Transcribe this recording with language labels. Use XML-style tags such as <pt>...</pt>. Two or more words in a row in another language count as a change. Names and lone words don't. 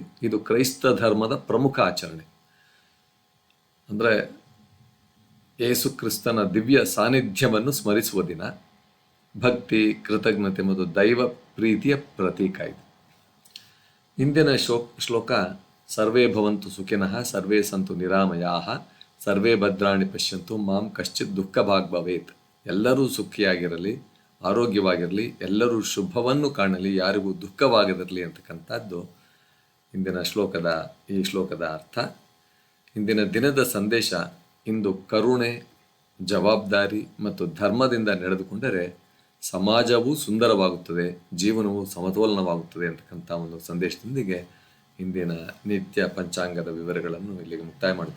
<kn>ಇದು ಕ್ರೈಸ್ತ ಧರ್ಮದ ಪ್ರಮುಖ ಆಚರಣೆ. ಅಂದರೆ ಯೇಸು ಕ್ರಿಸ್ತನ ದಿವ್ಯ ಸಾನ್ನಿಧ್ಯವನ್ನು ಸ್ಮರಿಸುವ ದಿನ. ಭಕ್ತಿ, ಕೃತಜ್ಞತೆ ಮತ್ತು ದೈವ ಪ್ರೀತಿಯ ಪ್ರತೀಕ ಇದು. ಇಂದಿನ ಶ್ಲೋಕ:</kn> <sa>ಸರ್ವೇ ಭವಂತು ಸುಖಿನಃ, ಸರ್ವೇ ಸಂತು ನಿರಾಮಯಾಃ, ಸರ್ವೇ ಭದ್ರಾಣಿ ಪಶ್ಯಂತು ಮಾಂ ಕಶ್ಚಿತ್ ದುಃಖ ಭಾಗ್ ಭವೇತ್.</sa> <kn>ಎಲ್ಲರೂ ಸುಖಿಯಾಗಿರಲಿ, ಆರೋಗ್ಯವಾಗಿರಲಿ, ಎಲ್ಲರೂ ಶುಭವನ್ನು ಕಾಣಲಿ, ಯಾರಿಗೂ ದುಃಖವಾಗದಿರಲಿ ಅಂತಕ್ಕಂಥದ್ದು ಈ ಶ್ಲೋಕದ ಅರ್ಥ. ಇಂದಿನ ದಿನದ ಸಂದೇಶ: ಇಂದು ಕರುಣೆ, ಜವಾಬ್ದಾರಿ ಮತ್ತು ಧರ್ಮದಿಂದ ನಡೆದುಕೊಂಡರೆ ಸಮಾಜವೂ ಸುಂದರವಾಗುತ್ತದೆ, ಜೀವನವು ಸಮತೋಲನವಾಗುತ್ತದೆ ಅಂತಕ್ಕಂಥ ಒಂದು ಸಂದೇಶದೊಂದಿಗೆ ಇಂದಿನ ನಿತ್ಯ ಪಂಚಾಂಗದ ವಿವರಗಳನ್ನು ಇಲ್ಲಿಗೆ ಮುಕ್ತಾಯ ಮಾಡ್ತಿದ್ದೇವೆ.</kn>